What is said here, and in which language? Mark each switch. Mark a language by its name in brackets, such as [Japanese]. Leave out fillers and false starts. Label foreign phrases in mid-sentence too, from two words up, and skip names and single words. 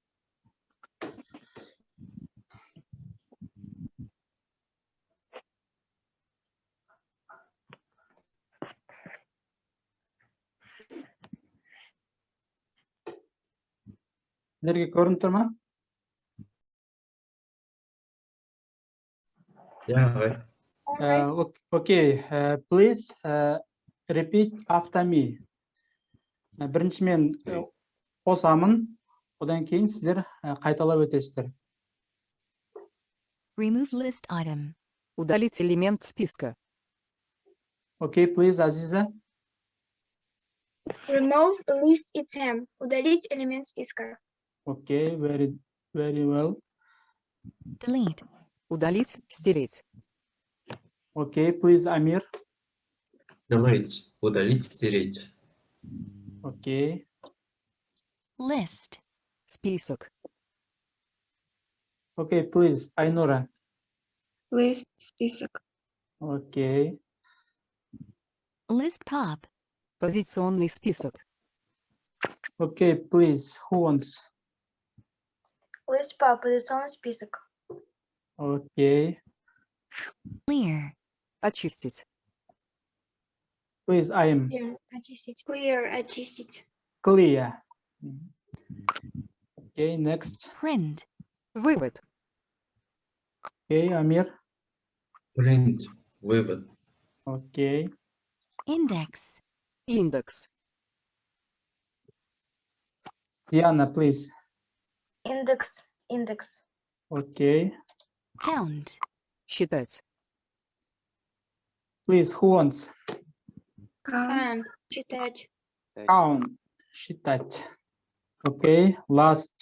[Kazakh] Сіздерге көрініп тұр ма? [English] Yeah, Okay, please repeat after me. [Kazakh] Бірінші мен қосамын, одан кейін сіздер қайталап өтесіздер. [English] Remove list item. [Russian] Удалить элемент списка. [English] Okay, please, Азиза. Remove list item. [Russian] Удалить элемент списка. [English] Okay, very well. Delete. [Russian] Удалить, стереть. [English] Okay, please, Амир. [Russian] delete. Удалить, стереть. [English] Okay. List. [Russian] Список. [English] Okay, please, Айнура. List список. Okay. List pop. [Russian] Позиционный список. [English] Okay, please, who wants? [Russian] List по позиционный список. [English] Okay. Clear. [Russian] Очистить. [English] Please, I am [Russian] Очистить. Clear. Очистить. [English] clear. Okay, next. Print. [Russian] Вывод. [English] Okay, Амир. Print. Вывод. Okay. Index. [Russian] Индекс. [English] Diana, please. [Russian] Индекс. [English] Okay. Count. [Russian] Считать. [English] Please, who wants? Count. Читать. Count. Считать. Okay. Last.